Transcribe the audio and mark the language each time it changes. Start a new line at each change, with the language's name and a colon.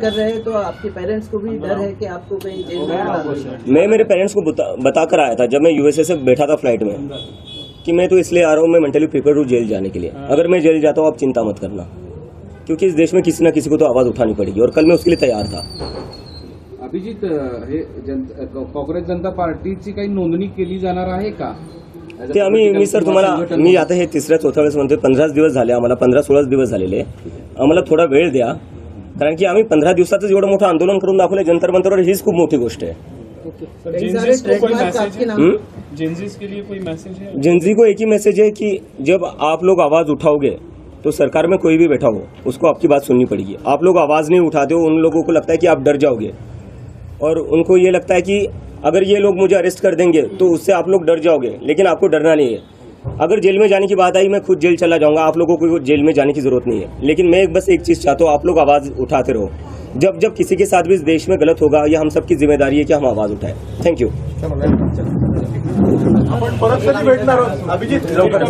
Hindi: कर रहे हैं, तो आपके पेरेंट्स को भी डर है कि आपको कहीं जेल में डाल दें. मैं मेरे पेरेंट्स को बता कर आया था जब मैं यूएसए से बैठा था फ्लाइट में कि मैं तो इसलिए आ रहा हूँ, मैं मेंटली प्रिपेयर हूँ जेल जाने के लिए. अगर मैं जेल जाता हूँ आप चिंता मत करना, क्योंकि इस देश में किसी न किसी को तो आवाज उठानी पड़ेगी और कल मैं उसके लिए तैयार था.
Marathi: अभिजित, हे काँग्रेस जनता पार्टीची काही नोंदणी केली जाणार आहे का? ते मी सर तुम्हाला मी आता हे 3-4 वेळेस म्हणतोय. 15 दिवस झाले आम्हाला, 15-16 दिवस झालेले. आम्हाला थोडा वेळ द्या, कारण की आम्ही 15 दिवसातच एवढं मोठं आंदोलन करून दाखवलं जंतर मंतरवर. हीच खूप मोठी गोष्ट आहे.
Hindi: कई सारे ट्रेडमार्क आपके नाम. जेंजीज के लिए कोई मैसेज है? जेंजी को एक ही मैसेज है कि जब आप लोग आवाज उठाओगे तो सरकार में कोई भी बैठा हो उसको आपकी बात सुननी पड़ेगी. आप लोग आवाज नहीं उठाते हो, उन लोगों को लगता है कि आप डर जाओगे, और उनको ये लगता है कि अगर ये लोग मुझे अरेस्ट कर देंगे तो उससे आप लोग डर जाओगे. लेकिन आपको डरना नहीं है. अगर जेल में जाने की बात आई, मैं खुद जेल चला जाऊंगा, आप लोगों को जेल में जाने की जरूरत नहीं है. लेकिन मैं बस एक चीज चाहता हूँ, आप लोग आवाज उठाते रहो. जब जब किसी के साथ भी इस देश में गलत होगा, ये हम सबकी जिम्मेदारी है कि हम आवाज उठाएं.
English: Thank you.
Marathi: आपण परत कधी भेटणार आहोत? अभिजित, लवकरच.